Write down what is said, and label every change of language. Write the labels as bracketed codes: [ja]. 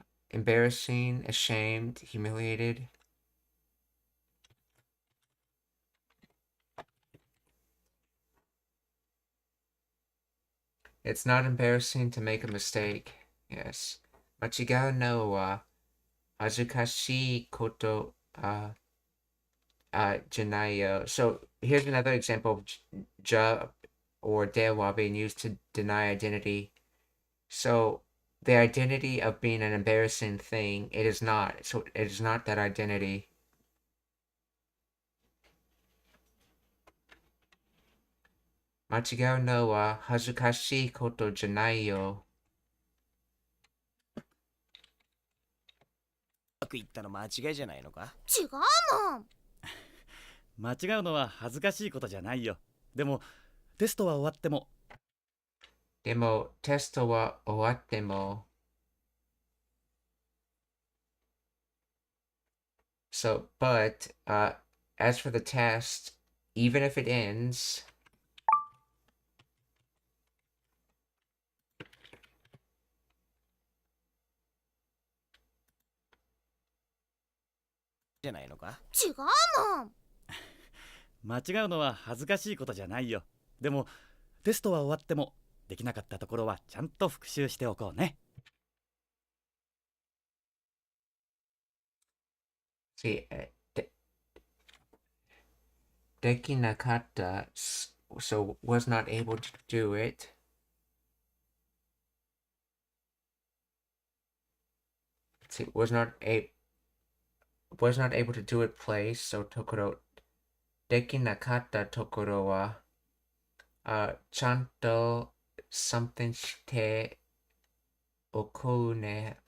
[en] Embarrassing, ashamed, humiliated. It's not embarrassing to make a mistake. Yes. [ja] 間違うのは恥ずかしいことじゃないよ. [en] So here's another example of ja or dewa being used to deny identity. So the identity of being an embarrassing thing, it is not. So it is not that identity. [ja] 間違うのは恥ずかしいことじゃないよ. うまくいったの間違いじゃないのか？違うもん。間違うのは恥ずかしいことじゃないよ。でもテストは終わっても。でもテストは終わっても. [en] So, but as for the test, even if it ends, [ja] じゃないのか？違うもん。間違うのは恥ずかしいことじゃないよ。でもテストは終わってもできなかったところはちゃんと復習しておこうね。 [en] see, [ja] できなかった [en] so was not able to do it. See, was not able to do it place, so [ja] ところできなかったところはちゃんと [en] something [ja] しておこうね.